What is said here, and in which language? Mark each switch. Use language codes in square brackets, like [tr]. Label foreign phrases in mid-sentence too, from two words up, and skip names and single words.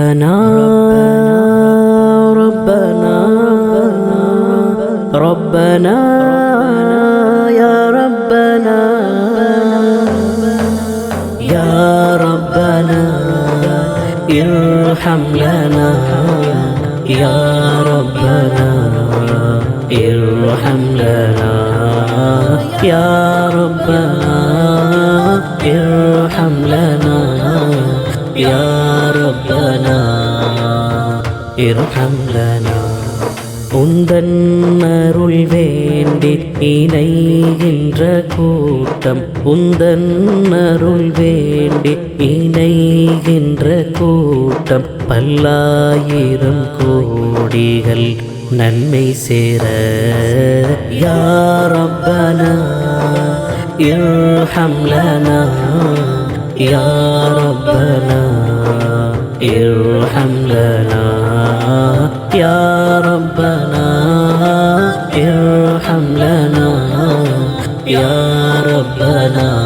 [ar] ربنا ربنا ربنا يا ربنا يا ربنا ارحم لنا يا ربنا ارحم لنا يا ربنا ارحم لنا يا ربنا ارحم لنا [ta] உந்தன் அருள் வேண்டி இணைகின்ற கூட்டம் உந்தன் அருள் வேண்டி இணைகின்ற கூட்டம் பல்லாயிரம் கோடிகள் நன்மை சேர [ar] يا ربنا ارحم لنا يا ربنا ارحم لنا يا ربنا ارحم لنا يا ربنا